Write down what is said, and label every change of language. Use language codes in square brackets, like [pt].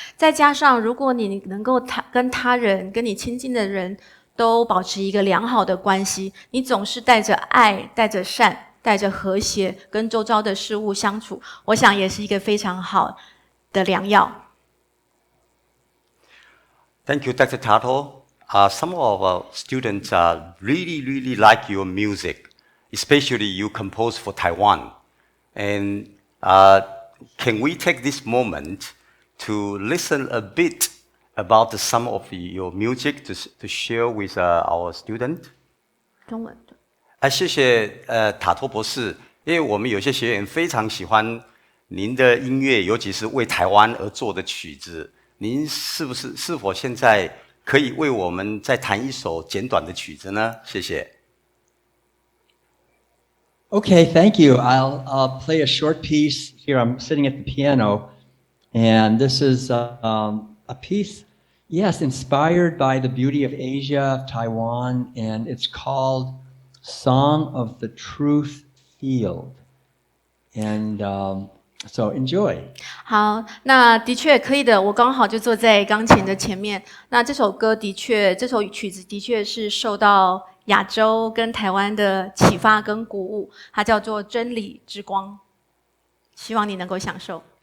[zh] 再加上，如果你能够跟他人、跟你亲近的人都保持一个良好的关系，你总是带着爱、带着善。带着和谐跟周遭的事物相处，我想也是一个非常好的良药。 [en] Thank you, Dr. Tuttle. Some of our students really like your music, especially you compose for Taiwan. And can we take this moment to listen a bit about some of your music to share with our student? [zh] 中文。谢谢塔托博士，因为我们有些学员非常喜欢您的音乐，尤其是为台湾而做的曲子。您是否现在可以为我们再弹一首简短的曲子呢？谢谢。 [en] Okay, thank you. I'll play a short piece here. I'm sitting at the piano, and this is a piece, yes, inspired by the beauty of Asia, of Taiwan, and it's called Song of the Truth Field. And so enjoy. [zh] 好，那的确可以的。我刚好就坐在钢琴的前面。那这首曲子的确是受到亚洲跟台湾的启发跟鼓舞，它叫做《真理之光》，希望你能够享受。